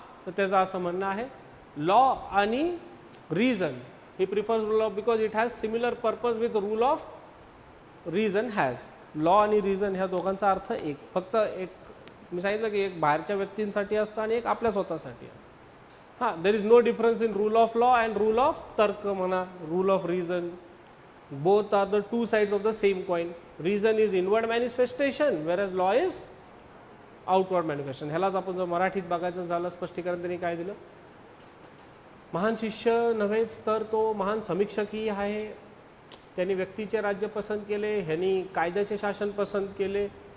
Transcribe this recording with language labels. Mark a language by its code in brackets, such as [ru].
[mr] तर त्याचं असं म्हणणं आहे लॉ आणि reason, [en] He prefers rule of because it has similar purpose with rule of reason has. [mr] Law आणि रिझन ह्या दोघांचा अर्थ एक, फक्त एक मी सांगितलं की एक बाहेरच्या व्यक्तींसाठी असतं आणि एक आपल्या स्वतःसाठी असतं. [en] हां, there is no difference in rule of law and rule of तर्क म्हणा, rule of reason. Both are the two sides of the same coin. Reason is inward manifestation where law is outward manifestation. [mr] ह्यालाच आपण जर मराठीत बघायचं झालं स्पष्टीकरण त्यांनी काय दिलं, महान शिष्य नव्हेच तर तो महान समीक्षकही आहे. त्यांनी व्यक्तीचे राज्य पसंत केले, ह्यांनी कायद्याचे शासन पसंत केले.